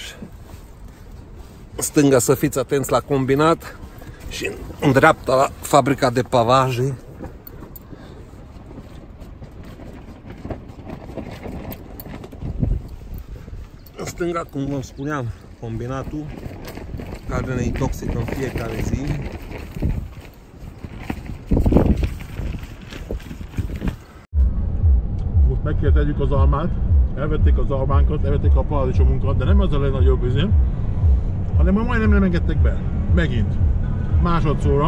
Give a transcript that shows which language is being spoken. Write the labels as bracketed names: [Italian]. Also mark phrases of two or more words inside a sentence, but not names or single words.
[Romanian] În stânga să fiți atenți la combinat și în dreapta la fabrica de pavaje. În stânga, cum vă spuneam, combinatul care ne intoxică în fiecare zi. [Hungarian] Most meg kell tegyük az almát, elvették az almánkat, elvették a paradicsomunkat, de nem az a legnagyobb üzem, hanem ma majdnem nem engedtek be. Megint. Másodszorra.